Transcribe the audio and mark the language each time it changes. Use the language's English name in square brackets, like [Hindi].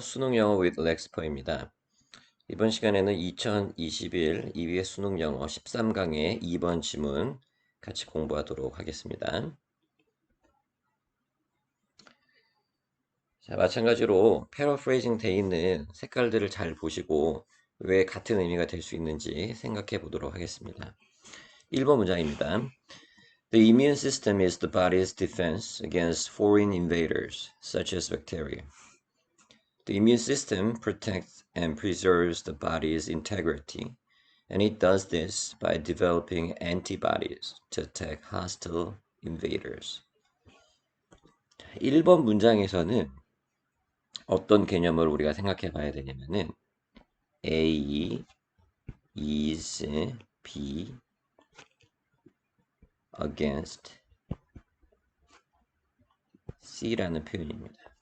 [Korean] 수능 영어 with 렉스퍼입니다. 이번 시간에는 2021 EBS 수능 영어 13강의 2번 지문 같이 공부하도록 하겠습니다. 자, 마찬가지로 패러프레이징 돼 있는 색깔들을 잘 보시고 왜 같은 의미가 될 수 있는지 생각해 보도록 하겠습니다. 1번 문장입니다. [English] The immune system is the body's defense against foreign invaders, such as bacteria. The immune system protects and preserves the body's integrity, and it does this by developing antibodies to attack hostile invaders. [Korean] 1번 문장에서는 어떤 개념을 우리가 생각해 봐야 되냐면은 [English] A is B against C [Korean] 라는 표현입니다.